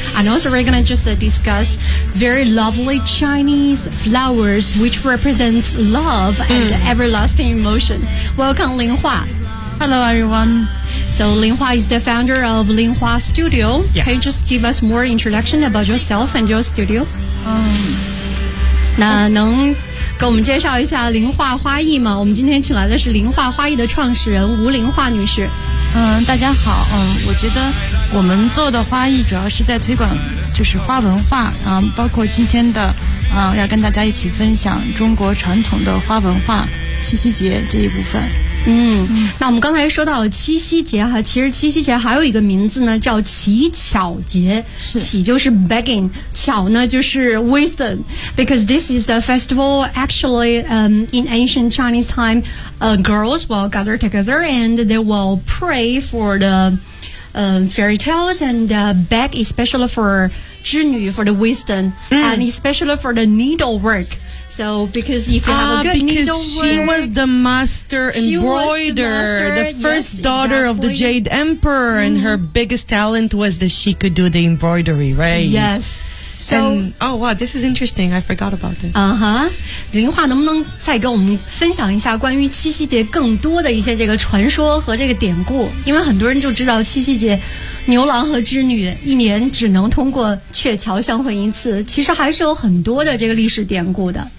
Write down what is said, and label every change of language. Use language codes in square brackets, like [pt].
[en] And also we're going to just discuss very lovely Chinese flowers, which represents love and everlasting emotions. Welcome, Lin Hua. Hello, everyone. So, Lin Hua is the founder of Lin Hua Studio. Yeah. Can you just give us more introduction about yourself and your studios? [zh] 那能给我们介绍一下林化花艺吗？我们今天请来的是林化花艺的创始人吴林化女士。大家好。我觉得我们做的花艺主要是在推广就是花文化，包括今天的要跟大家一起分享中国传统的花文化七夕节这一部分。那我们刚才说到了七夕节哈，其实七夕节还有一个名字呢，叫乞巧节。是，乞就是 [en] begging， [zh] 巧呢就是 [en] wisdom， because this is a festival actually in ancient Chinese time. Girls will gather together and they will pray for the fairy tales and beg especially for 织女 for the wisdom and especially for the needlework. So, because if you have a good needlework... She was the master embroiderer, the first daughter of the Jade Emperor, and her biggest talent was that she could do the embroidery, right? Yes. So, and, oh, wow, this is interesting. I forgot about this. Uh-huh. [zh] 林化能不能再跟我们分享一下关于七夕节更多的一些这个传说和这个典故？因为很多人就知道七夕节牛郎和织女一年只能通过鹊桥相会一次，其实还是有很多的这个历史典故的。